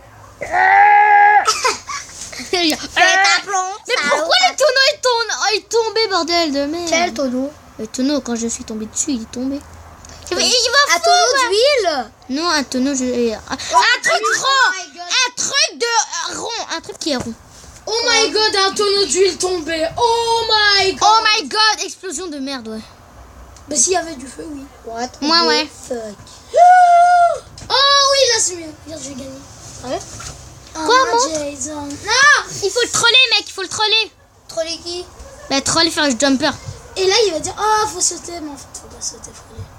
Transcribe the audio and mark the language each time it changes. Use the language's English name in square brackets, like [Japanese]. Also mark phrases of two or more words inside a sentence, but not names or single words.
[French] Mais pourquoi le tonneau est tombé, bordel de merde? Quel tonneau? Le tonneau, quand je suis tombé dessus, il est tombé. Un tonneau d'huile? Non, un tonneau, un truc rond. Un truc de rond. Un truc qui est rond. [English] Oh my god, [French] un tonneau d'huile tombé. [English] Oh my god. Oh my god, [French] explosion de merde, ouais. Bah s'il y avait du feu, oui. [English] What? [French] Moi, ouais. [English] Fuck. [French] Oh oui, là c'est mieux. Regarde, je vais gagner. Ouais. Quoi, moi? Jason. Non, il faut le troller, mec, il faut le troller. Troller qui? Bah, troller, faire le jumper. Et là, il va dire, oh, faut sauter. Mais en fait, faut pas sauter, faut aller.